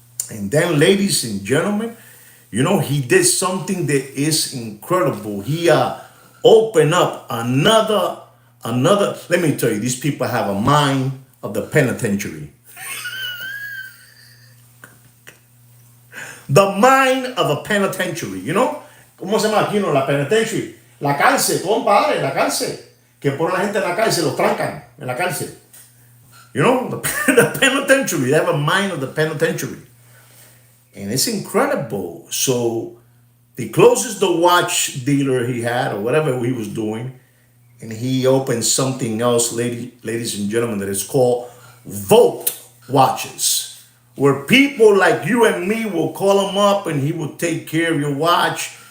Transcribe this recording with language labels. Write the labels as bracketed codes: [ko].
[en] And then, ladies and gentlemen, he did something that is incredible. He opened up another, let me tell you, these people have a mind of the penitentiary. The mind of a penitentiary, [es] ¿Cómo se llama aquí, La [en] penitentiary. [es] La cárcel, compadre, la cárcel. Que ponen a la gente en la cárcel, los trancan en la cárcel. [en] The penitentiary. They have a mind of the penitentiary. And it's incredible. So he closes the watch dealer he had, or whatever he was doing, and he opened something else, ladies and gentlemen, that is called Vault Watches, where people like you and me will call him up and he will take care of your watch.